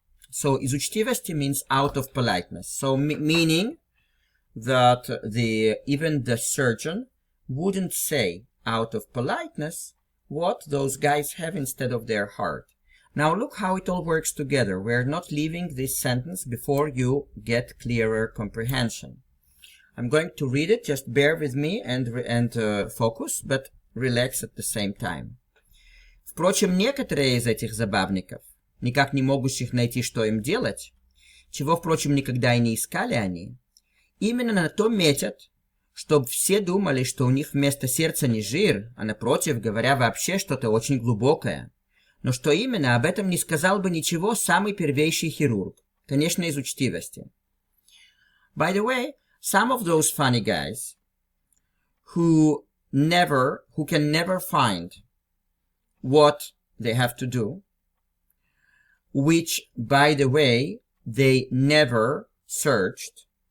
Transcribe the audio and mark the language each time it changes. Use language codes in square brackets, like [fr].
[en] So [ru] из учтивости [en] means out of politeness. So meaning that even the surgeon wouldn't say out of politeness what those guys have instead of their heart. Now look how it all works together. We're not leaving this sentence before you get clearer comprehension. I'm going to read it, just bear with me and focus, but relax at the same time. [ru] Впрочем, некоторые из этих забавников, никак не могущих найти, что им делать, чего, впрочем, никогда и не искали они, именно на то метят, чтобы все думали, что у них вместо сердца не жир, а напротив, говоря вообще что-то очень глубокое. Но что именно, об этом не сказал бы ничего самый первейший хирург. Конечно, из учтивости. [en] By the way, some of those funny guys who can never find what they have to do, which, by the way, they never searched,